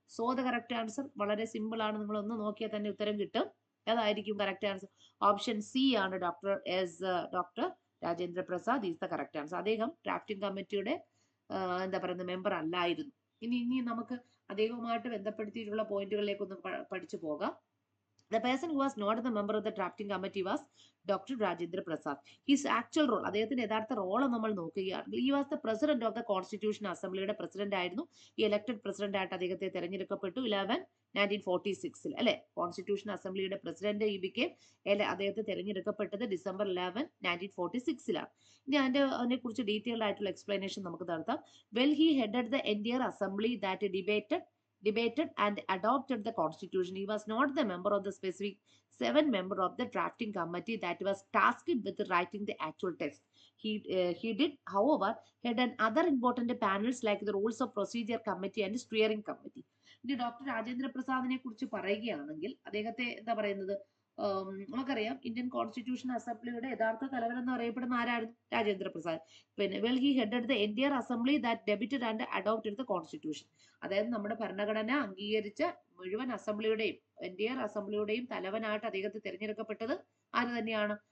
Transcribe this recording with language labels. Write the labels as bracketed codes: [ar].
[en] so the correct answer [ml] വളരെ simple ആണ്, നിങ്ങൾ ഒന്ന് നോക്കിയാൽ തന്നെ ഉത്തരം കിട്ടും. ഏതായിരിക്കും കറക്റ്റ് ആൻസർ? ഓപ്ഷൻ സി ആണ്, doctor Rajendra Prasad [en] Is the correct answer. [ml] അദ്ദേഹം ഡ്രാഫ്റ്റിംഗ് കമ്മിറ്റിയുടെ എന്താ പറയുന്ന മെമ്പർ അല്ലായിരുന്നു. ഇനി നമുക്ക് അദ്ദേഹവുമായിട്ട് ബന്ധപ്പെടുത്തിയിട്ടുള്ള പോയിന്റുകളിലേക്ക് ഒന്ന് പഠിച്ചു പോകാം. [en] The person who was not the member of the drafting committee was Dr. Rajendra Prasad. His actual role, [ml] അദ്ദേഹത്തിന്റെ യഥാർത്ഥ റോള് നമ്മൾ നോക്കുകയാണെങ്കിൽ, [en] he was the president of the Constitution Assemblyയുടെ president ആയിരുന്നു. [ml] ഈ elected president ആയിട്ട് അദ്ദേഹത്തെ തെരഞ്ഞെടുക്കപ്പെട്ടു 1946 അല്ലെ. കോൺസ്റ്റിറ്റ്യൂഷൻ അസംബ്ലിയുടെ പ്രസിഡന്റ് അദ്ദേഹത്തെ തെരഞ്ഞെടുക്കപ്പെട്ടത് ഡിസംബർ 11, 1946. ഇനി അതിനെ കുറിച്ച് ഡീറ്റെയിൽഡ് ആയിട്ടുള്ള എക്സ്പ്ലനേഷൻ നമുക്ക് നടത്താം. [en] Well, he headed the entire assembly that debated and adopted the constitution. He was not the member of the specific 7-member of the drafting committee that was tasked with writing the actual text. He did, however, head other important panels like the rules of procedure committee and steering committee. [ml] ഇനി doctor Rajendra പ്രസാദിനെ കുറിച്ച് പറയുകയാണെങ്കിൽ അദ്ദേഹത്തെ എന്താ പറയുന്നത്, നമുക്കറിയാം Indian constitution അസംബ്ലിയുടെ യഥാർത്ഥ തലവൻ എന്ന് അറിയപ്പെടുന്ന ആരായിരുന്നു? രാജേന്ദ്ര പ്രസാദ്. [en] പിന്നെ well he headed the entire assembly that debated and adopted the constitution. [ml] അതായത് നമ്മുടെ ഭരണഘടന അംഗീകരിച്ച മുഴുവൻ അസംബ്ലിയുടെയും എൻറ്റയർ അസംബ്ലിയുടെയും തലവനായിട്ട് അദ്ദേഹത്തെ തിരഞ്ഞെടുക്കപ്പെട്ടത് ആര് തന്നെയാണ്?